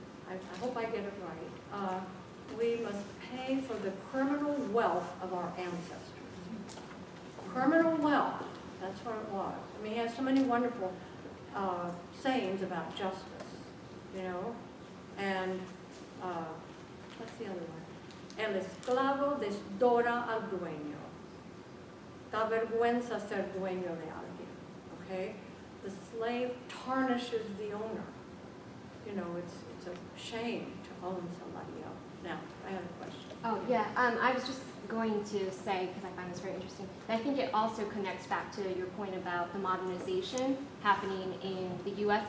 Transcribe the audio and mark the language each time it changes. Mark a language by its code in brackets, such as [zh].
[en] I hope I get it right. We must pay for the criminal wealth of our ancestors. Criminal wealth, that's what it was. I mean, he has so many wonderful sayings about justice, you know, and what's the other one? [es] El esclavo desdora al dueño. Da vergüenza ser dueño de alguien, okay? [en] The slave tarnishes the owner. You know, it's a shame to own somebody else. Now, I have a question. Oh, yeah, I was just going to say, because I find this very interesting, that I think it also connects back to your point about the modernization happening in the U.S.